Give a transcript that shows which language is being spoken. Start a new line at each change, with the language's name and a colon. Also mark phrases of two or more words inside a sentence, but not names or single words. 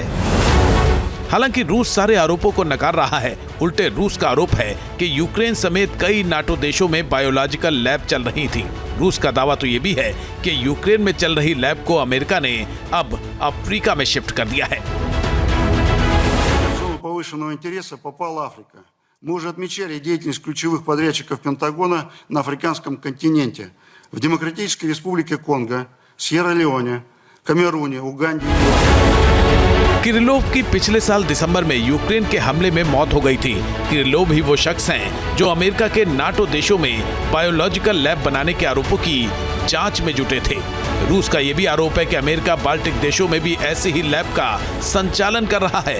Hindi: हालांकि रूस सारे आरोपों को नकार रहा है। उल्टे रूस का आरोप है कि यूक्रेन समेत कई नाटो देशों में
English: biological lab
Hindi: चल रही थी। रूस का दावा तो ये भी है कि यूक्रेन में चल रही लैब को अमेरिका ने अब अफ्रीका में शिफ्ट कर दिया है।
Russian: Мы уже отмечали деятельность ключевых подрядчиков Пентагона на африканском континенте, в Демократической Республике Конго, Сьерра-Леоне, Камеруне, Уганде।
Hindi: किरिलोव की पिछले साल दिसंबर में यूक्रेन के हमले में मौत हो गई थी। किरिलोव ही वो शख्स हैं जो अमेरिका के नाटो देशों में
English: biological lab
Hindi: बनाने के आरोपों की जांच में जुटे थे। रूस का यह भी आरोप है कि अमेरिका बाल्टिक देशों में भी ऐसे ही लैब का संचालन कर रहा है।